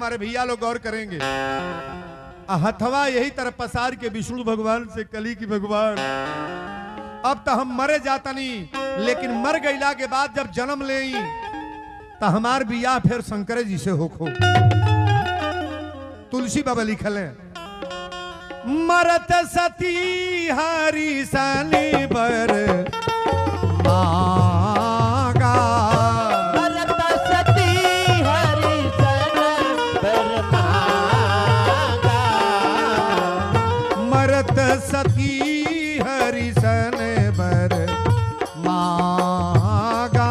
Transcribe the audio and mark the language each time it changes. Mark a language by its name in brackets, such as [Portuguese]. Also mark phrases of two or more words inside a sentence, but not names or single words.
[Bhojpuri] हमारे भैया लोग गौर करेंगे। हथवा यही तरफ पसार के विष्णु भगवान से कली की भगवान अब तो हम मरे जाता नहीं, लेकिन मर गईला के बाद जब जन्म ले तो हमार बियाह फिर शंकर जी से होखो। तुलसी बाबा लिखल है [Awadhi] मरत सती हरि सनी बर मागा। मरत सती हरि सन बर मागा। मरत सती हरि सन बर मागा।